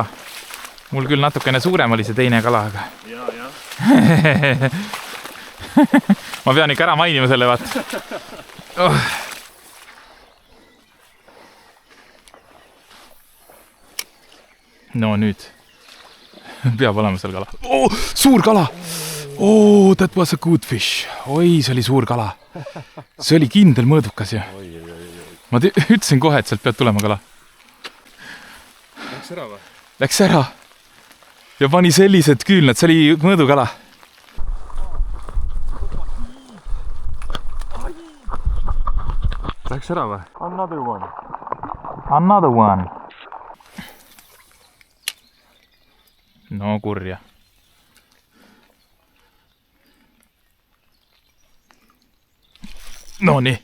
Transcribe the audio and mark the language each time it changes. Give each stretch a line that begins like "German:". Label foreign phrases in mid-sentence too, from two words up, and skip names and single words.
Estonian: Mul küll natukene suurem oli see teine kala, aga... ma pean ikka ära mainima selle, vaat. Oh. No nüüd. Peab olema seal kala. Oh, suur kala!
English: Oh, that was a good fish.
Estonian: Oi, see oli suur kala. See oli kindel mõõdukas ju. Ma ütlesin kohe, et sealt pead tulema kala. Läks ära või? Läks ära. Ja pani sellised küülnad, see oli mõõdukala. Läks ära või?
English: Another one. Another one.
Estonian: No kurja. No nii.